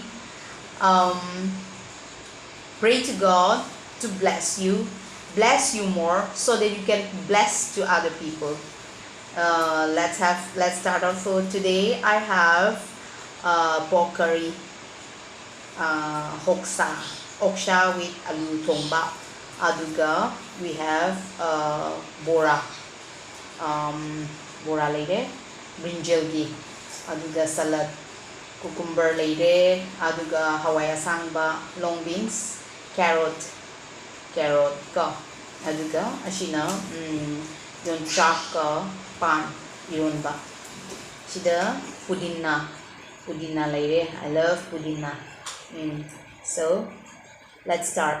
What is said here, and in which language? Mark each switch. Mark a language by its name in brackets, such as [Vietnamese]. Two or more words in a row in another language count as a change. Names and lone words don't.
[English] Um, pray to God to bless you more, so that you can bless to other people. Let's start our food today. I have pork curry, hoksa, oksha with alu thongba. [Manipuri] Aduga, [English] we have bora, um, bora lady, brinjalgi. [Manipuri] Aduga [English] salad, cucumber [Manipuri] ꯂꯩꯔꯦ ꯑꯗꯨꯒ ꯍꯋꯥꯏ ꯑꯁꯥꯡꯕ [English] long beans carrot [Manipuri] ꯀꯣ ꯑꯗꯨꯒ ꯑꯁꯤꯅ yongchak pan eronba sida pudina ꯂꯩꯔꯦ [English] I love pudina. So let's start.